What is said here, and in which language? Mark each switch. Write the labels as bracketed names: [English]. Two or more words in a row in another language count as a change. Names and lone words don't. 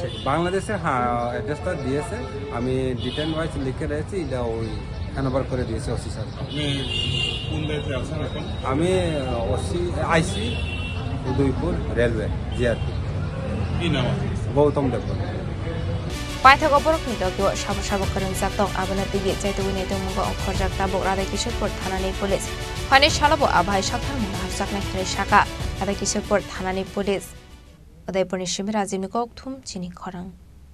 [Bangla] বাংলাদেশে অ্যাড্রেসটা দিয়েছে, আমি ডিটেন ওয়াইজ লিখে রয়েছি, এটা ওই হ্যান্ডওভার করে দিয়েছে [English] OC sir. [Bangla] আমি আইসি উদয়পুর রেলওয়ে জিআরপি। গৌতম দেব। [Kok Borok] Paithago borokni dogyo sabakaran zaktong abanatigi jaitawini dongmungo khorjak tabok Radhakishorpur thanani police phane shalabo abhai saktang hafjaknai khari shaka Radhakishorpur thanani police Udaipur ni Shimir Azimni Kokthum Chini Khorang